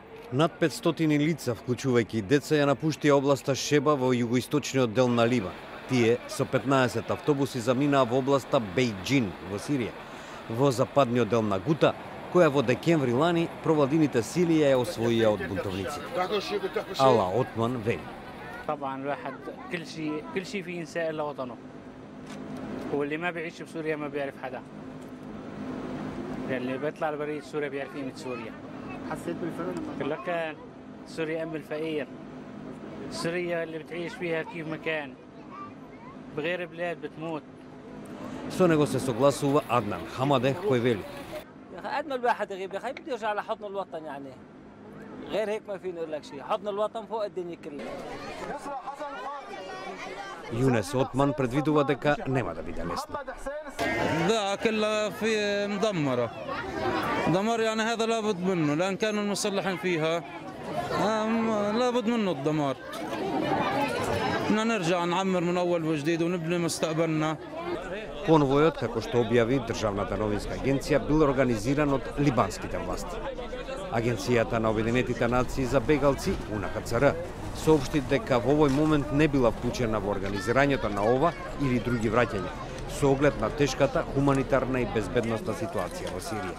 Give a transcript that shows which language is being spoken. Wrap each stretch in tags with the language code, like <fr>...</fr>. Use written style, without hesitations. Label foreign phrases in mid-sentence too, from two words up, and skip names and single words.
<mk>Над 500 лица, вклучувајќи и деца, ја напуштија областа Шеба во југоисточниот дел на Ливан. Тие со 15 автобуси заминаа во областа Бейџин во Сирија, во западниот дел на Гута, која во декември лани провладините сили ја освоија од бунтовниците. Ала Отман вели:</mk> <ar>طبعا الواحد كل شيء فيه ينسى الا وطنه. واللي ما بيعيش بسوريا ما بيعرف حدا. اللي بيطلع لبرية سوريا بيعرف قيمة سوريا. حسيت بالفرق لما كان سوريا ام الفقير. سوريا اللي بتعيش فيها كيف ما كان. بغير بلاد بتموت.</ar> <mk>Со него се согласува Аднан Хамаде, кој вели:</mk> <ar>يا اخي قد ما الواحد يغيب يا اخي بده يرجع لحضن الوطن يعني. غير هيك ما فيني اقول لك شيء، حضن الوطن فوق الدنيا كلها.</ar> <mk>Јунес Отман предвидува дека нема да биде лесно.</mk> <ar>لا كلها في مدمرة. دمار يعني هذا لابد منه لأن كانوا المسلحين فيها لابد منه الدمار. بدنا نرجع نعمر من أول وجديد ونبني مستقبلنا.</ar> <mk>Конвојот, како што објави Државната новинска агенција, бил организиран од либанските власти. Агенцијата на Обединетите нации за бегалци, УНХЦР, соопшти дека во овој момент не била вклучена во организирањето на ова или други враќања, со оглед на тешката хуманитарна и безбедносна ситуација во Сирија.</mk>